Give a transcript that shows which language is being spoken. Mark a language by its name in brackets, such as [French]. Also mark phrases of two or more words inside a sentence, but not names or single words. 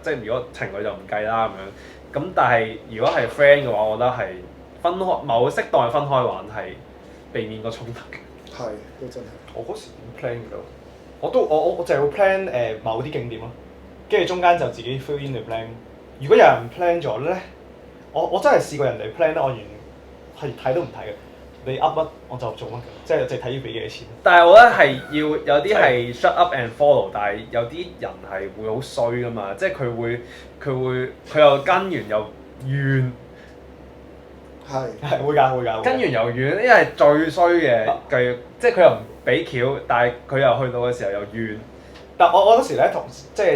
[Cantonese] 即係如果情侶就唔計啦咁樣。咁但係如果係 friend 嘅話，我覺得係分開某適當嘅分開玩係避免個衝突嘅。係，都真係。我嗰時點 plan 㗎？我淨係會 plan 某啲景點咯，跟住中間就自己 [English] fill in the plan。 [Cantonese] 如果有人 plan 咗咧，我真係試過人哋 plan 咧，我完係睇都唔睇嘅。你噏乜我就做乜嘅，即係淨係睇要俾幾多錢。但係我覺得係要有啲係 [English] shut up and follow， [Cantonese] 但係有啲人係會好衰㗎嘛，即係佢又跟完又怨。係會㗎。跟完又怨，呢係最衰嘅計，即係佢又唔俾橋，但係佢又去到嘅時候又怨。但我嗰時咧即係